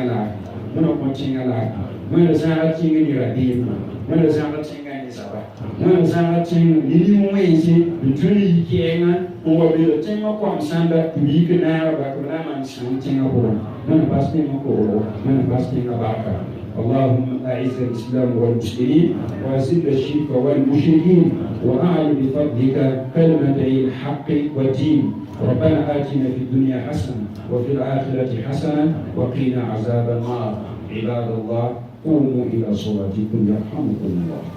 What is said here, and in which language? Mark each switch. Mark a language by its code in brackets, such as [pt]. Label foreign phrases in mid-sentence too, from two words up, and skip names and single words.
[mos] laafɩ wẽnna kõ tẽngã laafɩ wẽnna zãaga tẽngã ne rabeemã wẽnna zãaga tẽngã ne zaba wẽnna zãaga tẽngã ne nin-wẽnse n tõe n yi kɛɛngã n wa beela tẽngã kom sãnda tɩ b yik naagba tɩ b na n maan sãn tẽngã pʋgẽ wẽnna pas tẽngã kogro wẽnna pas tẽngã barka [ar] اللهم أعز الإسلام والمسلمين وأذل الشرك والمشركين وأعل بفضلك كلمتي الحق والدين. ربنا آتنا في الدنيا حسنة وفي الآخرة حسنة وقنا عذاب النار. عباد الله قوموا إلى صلاتكم يرحمكم الله.